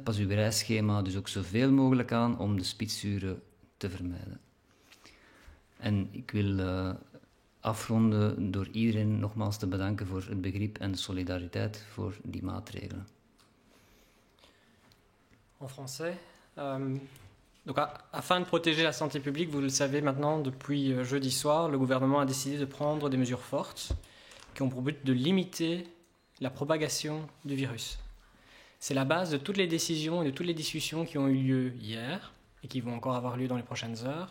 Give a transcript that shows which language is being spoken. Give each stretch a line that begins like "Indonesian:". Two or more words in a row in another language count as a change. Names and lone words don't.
Dutch: Pas uw reisschema dus ook zoveel mogelijk aan om de spitsuren te vermijden. En ik wil afronden door iedereen nogmaals te bedanken voor het begrip en de solidariteit voor die maatregelen.
French: En français. Donc, afin de protéger la santé publique, vous le savez maintenant, depuis jeudi soir, le gouvernement a décidé de prendre des mesures fortes qui ont pour but de limiter la propagation du virus. C'est la base de toutes les décisions et de toutes les discussions qui ont eu lieu hier et qui vont encore avoir lieu dans les prochaines heures.